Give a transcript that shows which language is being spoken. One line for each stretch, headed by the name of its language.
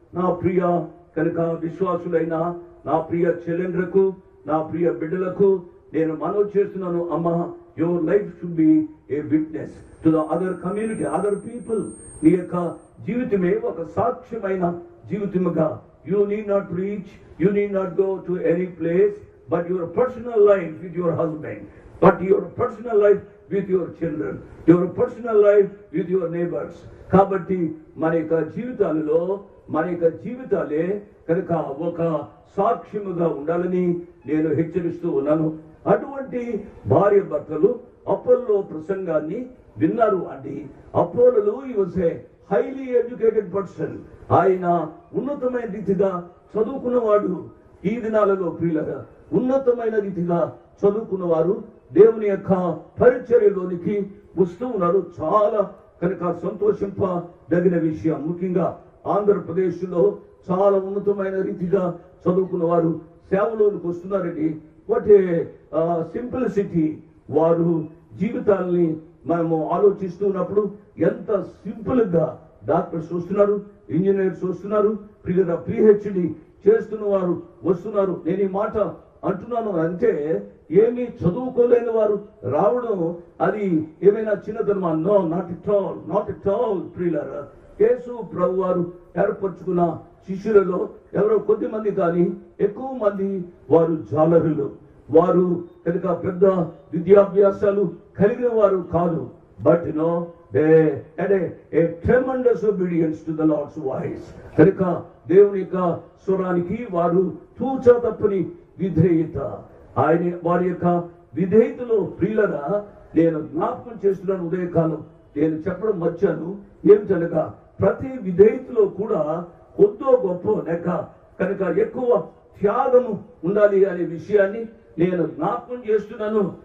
Telugu: నా ప్రియ కనుక విశ్వాసులైన నా ప్రియ చెల్లెండ్రకు, నా ప్రియ బిడ్డలకు నేను మనవి చేస్తున్నాను, అమ్మ,
English: Your life should be a witness to the other community, other people.
Telugu: నీ యొక్క జీవితమే ఒక సాక్ష్యమైన జీవితముగా.
English: You need not preach, you need not go to any place, but your personal life with your husband, but your personal life with your children, your personal life with your neighbors.
Telugu: కాబట్టి మన యొక్క జీవితాలలో మన యొక్క జీవితాలే కనుక ఒక సాక్ష్యముగా ఉండాలని నేను హెచ్చరిస్తూ ఉన్నాను. అటువంటి భార్య భర్తలు అపోల్లో ప్రసంగాన్ని విన్నారు అండి.
English: Apollo he was a highly educated person.
Telugu: ఆయన ఉన్నతమైన రీతిగా చదువుకున్నవాడు. ఈ దినాలలో ప్రియులరా, ఉన్నతమైన రీతిగా చదువుకున్నవారు దేవుని యొక్క పరిచర్యలోనికి వస్తూ ఉన్నారు. చాలా కనుక సంతోషింపదగిన విషయం. ముఖ్యంగా ఆంధ్రప్రదేశ్లో చాలా ఉన్నతమైన రీతిగా చదువుకున్న వారు సేవలోనికి వస్తున్నారండి.
English: What a simplicity.
Telugu: వారు జీవితాలని మనము ఆలోచిస్తున్నప్పుడు ఎంత సింపుల్ గా డాక్టర్స్ వస్తున్నారు, ఇంజనీర్స్ వస్తున్నారు, పిహెచ్డి చేస్తున్న వారు వస్తున్నారు. నేను ఈ మాట అంటున్నాను అంటే ఏమీ చదువుకోలేని వారు రావడం అది ఏమైనా చిన్నతనమా?
English: No, not at all, not at all.
Telugu: ప్రియులారా, యేసు ప్రభు వారు ఏర్పరచుకున్న శిష్యులలో ఎవరో కొద్ది మంది కానీ ఎక్కువ మంది వారు జాలరులు. వారు కనుక పెద్ద విద్యాభ్యాసాలు కలిగిన వారు కాదు.
English: But no, they had a tremendous obedience to the Lord's voice.
Telugu: కనుక దేవుని యొక్క స్వరానికి వారు తూచా తప్పని విధేయత. ఆయన వారి యొక్క విధేయతలో ప్రియులరా నేను జ్ఞాపకం చేస్తున్నాను. ఉదయకాలం నేను చెప్పడం మర్చాను. ఏమిటనగా ప్రతి విధేయతలో కూడా కొద్దో గొప్ప లేక కనుక ఎక్కువ త్యాగము ఉండాలి అనే విషయాన్ని నేను జ్ఞాపకం చేస్తున్నాను.